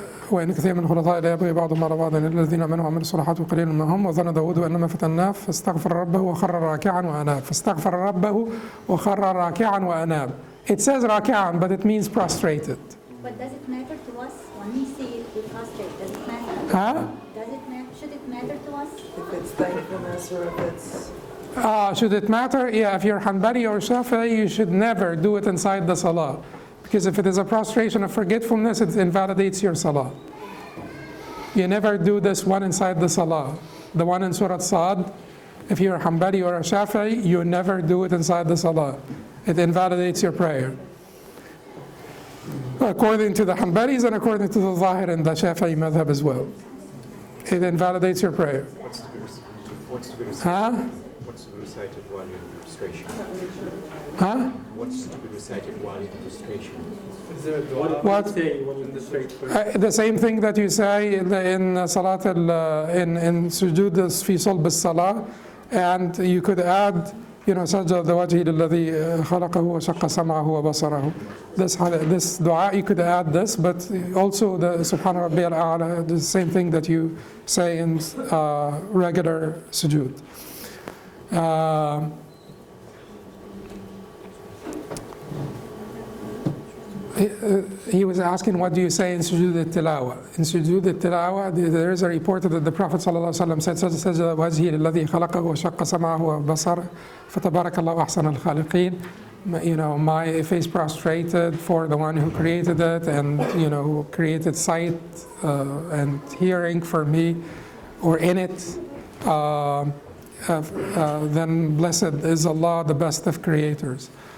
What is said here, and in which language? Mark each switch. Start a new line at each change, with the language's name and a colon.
Arabic: وإن كثير من الخلطاء لا يبغي بعضهم على بعض الذين آمنوا وعملوا الصالحات وقليل منهم وظن داود أنما فتناه فاستغفر ربه وخر راكعا وأناب. فاستغفر ربه وخر راكعا وأناب.
English: It says راكعا, but it means prostrated. But does it matter to us when we see it, we prostrate? Does it matter? Huh? Does it matter? Should it matter to us? If it's thankfulness or if it's... Should it matter? Yeah, if you're Hanbali or Shafi'i, you should never do it inside the Salah. Because if it is a prostration of forgetfulness, it invalidates your Salah. You never do this one inside the Salah. The one in Surah Sad, if you're a Hanbali or a Shafi'i, you never do it inside the Salah. It invalidates your prayer. According to the Hanbalis and according to the Zahir and the Shafi'i madhab as well. It invalidates your prayer. What's to be recited? Huh? What's to be recited while you're in prostration? Huh? What's to be recited while in prostration? What? The same thing that you say in Salat in Sujood fi Sulb al-Salah, and you could add
Arabic: سجد وجهي للذي خلقه وشق سمعه وبصره.
English: This dua, you could add this, but also the Subhana Rabbi al-A'la, the same thing that you say in regular sujood. He was asking, what do you say in sujood al-tilawa? In sujood al-tilawa, there is a report that the Prophet ﷺ said,
Arabic: سَجَدَ وَجْهِي لِلَّذِي خَلَقَهُ وَشَقَّ سَمْعَهُ وَبَصَرَهُ فَتَبَارَكَ اللَّهُ أَحْسَنَ الْخَالِقِينَ.
English: My face prostrated for the one who created it, and who created sight and hearing for me, or in it. Then blessed is Allah, the best of creators.